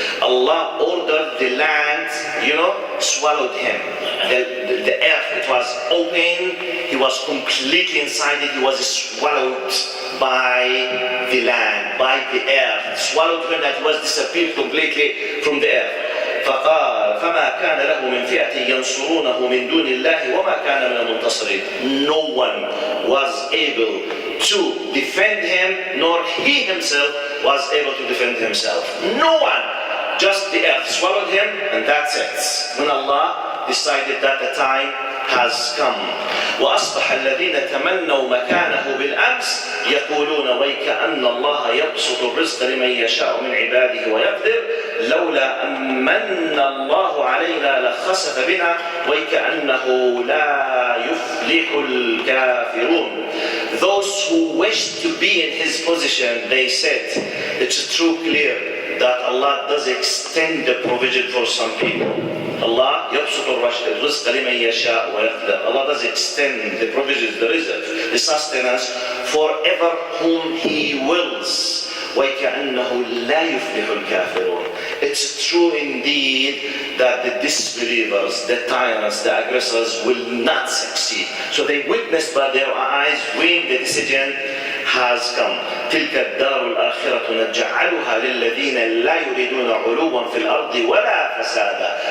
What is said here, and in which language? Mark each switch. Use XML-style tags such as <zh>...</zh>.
<en>Allah ordered the land, swallowed him. The earth, it was open, he was completely inside it, he was swallowed by the land, by the earth, swallowed him, that was disappeared completely from the earth.</en> <ar>فقال فما كان له من فئة ينصرونه من دون الله وما كان من المنتصرين.</ar> <en>No one was able to defend him, nor he himself was able to defend himself. No one. Just the earth swallowed him, and that's it. When Allah decided that the time has come.</en> <ar>وأصبح الذين تمنوا مكانه بالأمس يقولون ويكأن الله يبسط الرزق لمن يشاء من عباده ويقدر لولا أمن الله علينا لخسف بنا ويكأنه لا يفلح الكافرون.</ar> <en>Those who wished to be in his position, they said, it's true, clear that Allah does extend the provision for some people.</en> <ar>Allah يبسط الرزق لمن يشاء ويقدر.</ar> <en>Allah does extend the provisions, the rizq, the sustenance for ever whom He wills.</en> <ar>وَيْكَأَنَّهُ لَا يُفْلِحُ الْكَافِرُونَ.</ar> <en>It's true indeed that the disbelievers, the tyrants, the aggressors will not succeed. So they witnessed by their eyes when the decision has come.</en> <ar>تلك الدار الآخرة نجعلها للذين لا يريدون علوا في الأرض ولا فسادا.</ar>